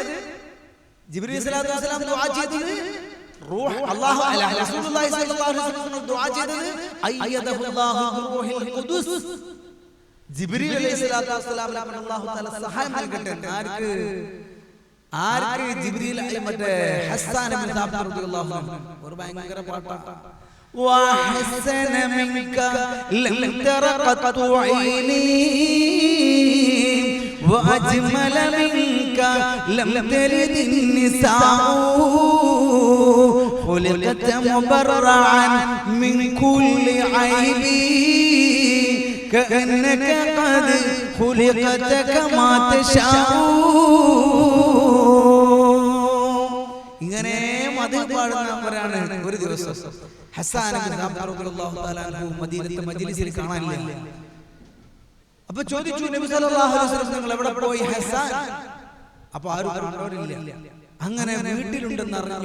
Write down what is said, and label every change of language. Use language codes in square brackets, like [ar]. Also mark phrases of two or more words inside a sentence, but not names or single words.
[ar] جبريل صلى الله عليه وسلم [ml] ദുആ ചെയ്തത് [ar] روح الله عليه رسول الله صلى الله عليه وسلم [ml] ദുആ ചെയ്തത് [ar] أيده الله بروح القدس. [ml] ജിബ്രീൽ [ar] عليه الصلاة والسلام الله تعالى [ml] സഹായം നൽകട്ടെ. ആർക്ക് ജിബ്രീൽ മറ്റേ ഹസ്സാൻ ഇബ്നു സാബിത്ത് [ar] رضي الله عنه [ml] ഒരു ഭയങ്കര പാട്ടാണ്. [ar] وحسن منك لم تر قط عيني وأجمل منك لم تلد النساء خلقت مبرعا من كل عيب كأنك قد خلقت كما تشاء. [ml] ഇങ്ങനെ മദീന പാടുന്നവരാണ്. ഒരു ദിവസം ഹസ്സാൻ ഇബ്നു സാബിത്ത് [ar] رضي الله تعالى عنه [ml] മദീനത്തെ മജ്ലിസിൽ കാണാനില്ല. അപ്പോൾ ചോദിച്ചു നബി [ar] صلى الله عليه وسلم [ml] നിങ്ങൾ എവിടെ പോയി ഹസ്സാൻ? അപ്പോൾ ആരും കണ്ടോരില്ല. അങ്ങനെ വീട്ടിലുണ്ടെന്ന് അറിഞ്ഞു.